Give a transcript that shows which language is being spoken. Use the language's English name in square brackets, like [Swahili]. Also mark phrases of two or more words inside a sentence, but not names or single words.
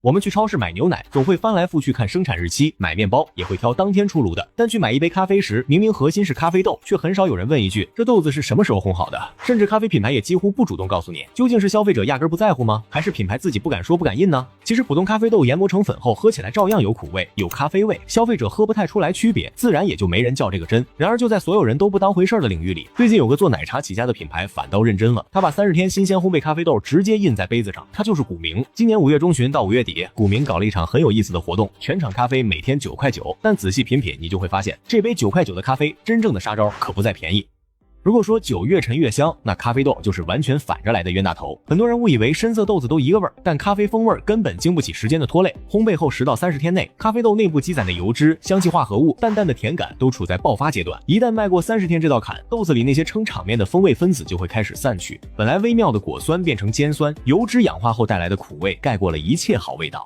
[Chinese] 我們去超市買牛奶，總會翻來覆去看生產日期，買面包也會挑當天出爐的。但去買一杯咖啡時，明明核心是咖啡豆，卻很少有人問一句，這豆子是什麼時候烘好的？甚至咖啡品牌也几乎不主動告訴你，究竟是消費者压根不在乎吗？還是品牌自己不敢说不敢印呢？其實普通咖啡豆研磨成粉後，喝起來照樣有苦味，有咖啡味，消費者喝不太出来区別，自然也就没人较這個真。然而就在所有人都不當回事的領域裡，最近有個做奶茶起家的品牌反倒認真了，他把30天新鮮烘焙咖啡豆直接印在杯子上，它就是古茗。今年5月中旬到5月底，古茗搞了一场很有意思的活动，全场咖啡每天9塊9，但仔細品品，你就会发现，這杯9塊9的咖啡，真正的殺招可不在便宜。如果說酒越陳越香，那咖啡豆就是完全反着來的冤大頭。很多人誤以為深色豆子都一個味兒，但咖啡風味根本經不起時間的拖累。烘焙後10到30天內，咖啡豆內部積攢的油脂、香氣化合物、淡淡的甜感都處在爆發階段。一旦邁過30天這道坎，豆子裡那些撐場面的風味分子就會開始散去，本來微妙的果酸變成尖酸，油脂氧化後帶來的苦味蓋過了一切好味道。